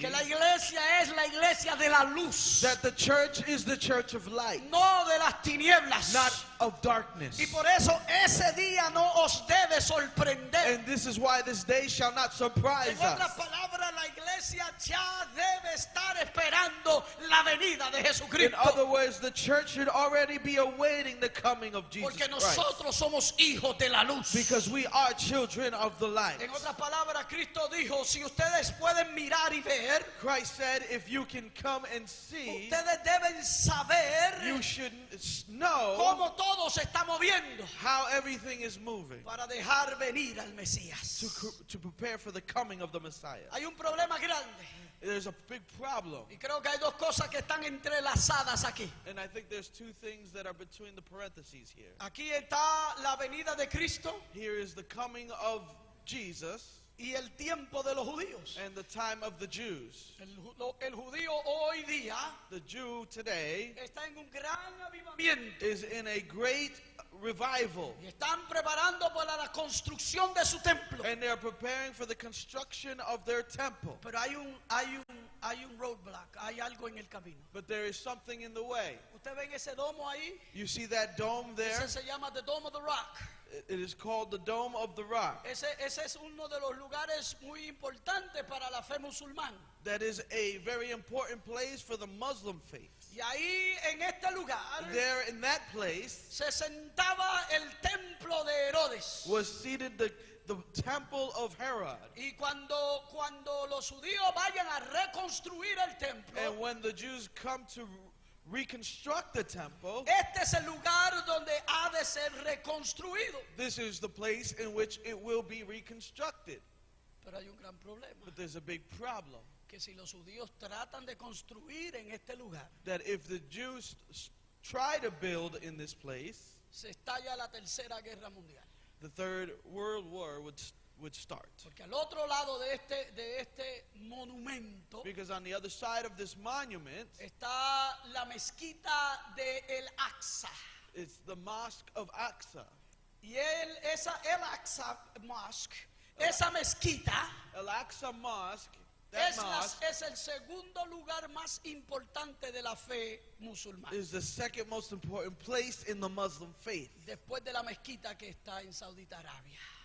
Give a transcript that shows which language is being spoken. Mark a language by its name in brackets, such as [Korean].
[Spanish] que la iglesia es la iglesia de la luz, [English] that the church is the church of light, [Spanish] no de las tinieblas. [English] not of darkness. [Spanish] Y por eso ese día no os debe sorprender. [English] And this is why this day shall not surprise [Spanish] En otras palabras, la iglesia ya debe estar esperando la venida de [English] In [Spanish] Jesucristo. [English] other words, the church should already be awaiting the coming of Jesus [Spanish] Porque [English] Christ. [Spanish] nosotros somos hijos de la luz. [English] Because we are children of the light. [Spanish] En otras palabras, Cristo dijo, si ustedes pueden mirar y ver, [English] Christ said, if you can come and see, [Spanish] ustedes deben saber [English] you should know [Spanish] cómo todo se está moviendo [English] how everything is moving [Spanish] para dejar venir al Mesías. [English] to prepare for the coming of the Messiah. [Spanish] Hay un problema grande [English] There's a big problem. [Spanish] y creo que hay dos cosas que están entrelazadas aquí. [English] And I think there's two things that are between the parentheses here. [Spanish] Aquí está la venida de Cristo [English] Here is the coming of Jesus [Spanish] y el tiempo de los judíos. [English] and the time of the Jews. [Spanish] El judío hoy día [English] The Jew today [Spanish] está en un gran avivamiento [English] is in a great revival. [Spanish] y están preparando para la construcción de su templo. [English] And they're preparing for the construction of their temple. [Spanish] Pero hay un roadblock, hay algo en el camino. [English] But there is something in the way. [Spanish] Usted ven ese domo ahí, [English] You see that dome there? [Spanish] ese se llama the Dome of the Rock. [English] It is called the Dome of the Rock. [Spanish] Ese es uno de los lugares muy importantes para la fe musulmana. [English] That is a very important place for the Muslim faith. [Spanish] Y ahí en este lugar [English] There in that place [Spanish] se sentaba el templo de Herodes. [English] was seated the temple of Herod. [Spanish] Y cuando los judíos vayan a reconstruir el templo, [English] And when the Jews come to reconstruct the temple, [Spanish] este es el lugar donde ha de ser reconstruido. [English] this is the place in which it will be reconstructed. [Spanish] Pero hay un gran problema, [English] But there's a big problem. [Spanish] que si los judíos tratan de construir en este lugar, [English] That if the Jews try to build in this place, [Spanish] se estalla la tercera guerra mundial. [English] the Third World War would start. [Spanish] Porque al otro lado de este monumento [English] Because on the other side of this monument, [Spanish] está la mezquita de El Aqsa. [English] it's the Mosque of Aqsa. [Spanish] Y el Aqsa Mosque Esa mezquita [English] Al-Aqsa Mosque, that mosque [Spanish] es el segundo lugar más importante de la fe musulmana. [English] is the second most important place in the Muslim faith [Spanish] Después de la mezquita que está en Saudita Arabia.